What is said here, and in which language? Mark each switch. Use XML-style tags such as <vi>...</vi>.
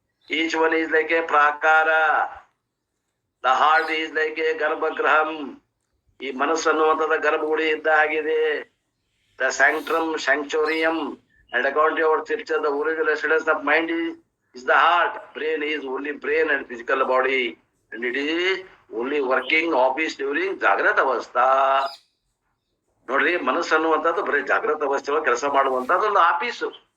<en>Each one is like a prakara. The heart is like a garbhagriham.</en> <kn>ಈ ಮನಸ್ಸು ಅನ್ನುವಂಥದ್ದು ಗರ್ಭಗುಡಿ ಇದ್ದ ಆಗಿದೆ.</kn> <en>The sanctum sanctorum. And according to our scripture, the original residence of mind is the heart. Brain is only brain and physical body, and it is only working office during jagrata avastha.</en> <kn>ನೋಡ್ರಿ, ಮನಸ್ಸು ಅನ್ನುವಂಥದ್ದು ಬರೀ ಜಾಗೃತ ಅವಸ್ಥೆ ಒಳಗೆ ಕೆಲಸ ಮಾಡುವಂತದ್ದು ಒಂದು ಆಫೀಸು.</kn>